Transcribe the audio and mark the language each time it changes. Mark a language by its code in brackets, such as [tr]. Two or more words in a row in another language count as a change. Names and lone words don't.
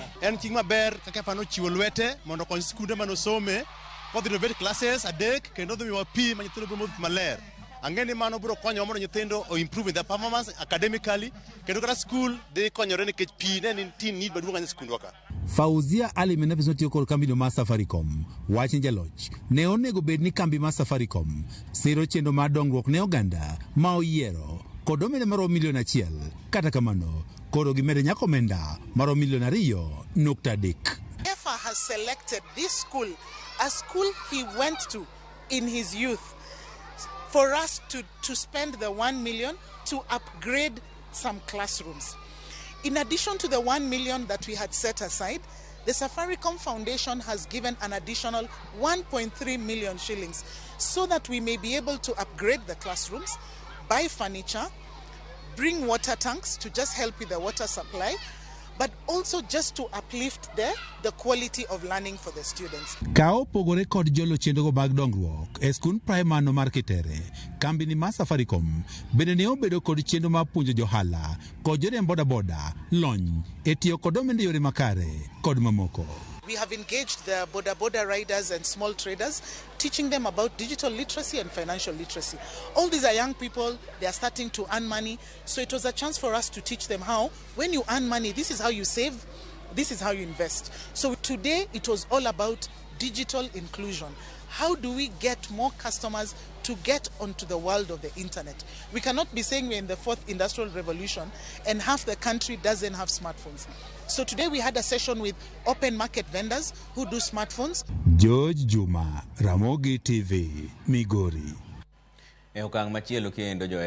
[luo] En ting maber ka Kefa nochiwo lwete mondo kony skunde manosome kodhi [en] renovate classes [luo] adek kendo dhi miwa pi ma nyithindo biro modho maler. Ang'eni mano biro konyo mondo nyithindo o [en] improve their performance academically [luo] kendo kata school dhi konyore nikech pi ne nitie need maduong' ahinya skundwa ka. Fauzia Ali menabiso tiyo kod kambino mar Safaricom wachni jaloch ne onego bed ni kambi mar Safaricom siro chenro mar dongruok ne oganda ma oyiero kod omenda maromo $1,000,000 kata kamano koro gimedo nyako omenda maromo $2.3 million. [en] Kefa has selected this school, a school he went to in his youth, for us to spend the 1 million to upgrade some classrooms. In addition to the 1 million that we had set aside, the Safaricom Foundation has given an additional 1.3 million shillings so that we may be able to upgrade the classrooms, buy furniture, bring water tanks to just help with the water supply, but also just to uplift the quality of learning for the students. [luo] Kao pogore kod jolo chendogo mag dongruok e skund primar no mar Kitere, kambini mar Safaricom bende ne obedo kod chenro mar puonjo johala kod joriemb boda lony e tiyo kod omenda yore makare kod mamoko. [en] We have engaged the boda riders and small traders, teaching them about digital literacy and financial literacy. All these are young people, they are starting to earn money, so it was a chance for us to teach them how, when you earn money, this is how you save, this is how you invest. So today it was all about digital inclusion. How do we get more customers to get onto the world of the internet? We cannot be saying we're in the 4th industrial revolution and half the country doesn't have smartphones. So today we had a session with open market vendors who do smartphones. George Juma, Ramogi TV, Migori. [luo] E okang' machielo kendo